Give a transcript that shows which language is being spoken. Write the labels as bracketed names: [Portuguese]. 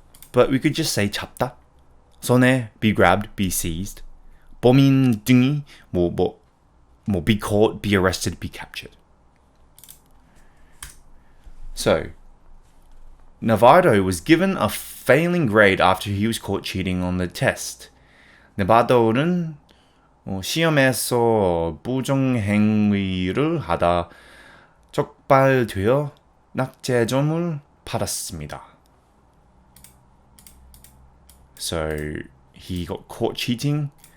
[English] But we could just say [Korean] 잡다. 손에 [English] be grabbed, be seized. [Korean] 범인 등이 [English] be caught, be arrested, be captured. So, Navarro was given a failing grade after he was caught cheating on the test. [Korean] Navarro는 시험에서 부정행위를 하다 적발되어 낙제점을 받았습니다. [English] So, he got caught cheating.